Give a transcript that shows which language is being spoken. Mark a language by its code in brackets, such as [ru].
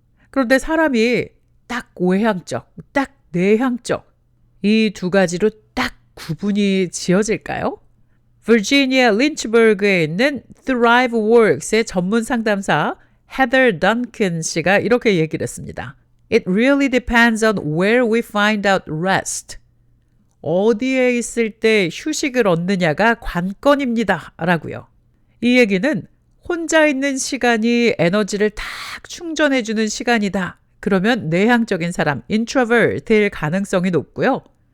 [ko] 그런데 사람이 딱 외향적, 딱 내향적, 이 두 가지로 딱 구분이 지어질까요? 버지니아 린치버그에 있는 ThriveWorks의 전문 상담사 헤더 던킨 씨가 이렇게 얘기를 했습니다. [en] It really depends on where we find out rest. [ko] 어디에 있을 때 휴식을 얻느냐가 관건입니다. 라고요. 이 얘기는 혼자 있는 시간이 에너지를 딱 충전해주는 시간이다. 그러면 내향적인 사람, introvert일 가능성이 높고요.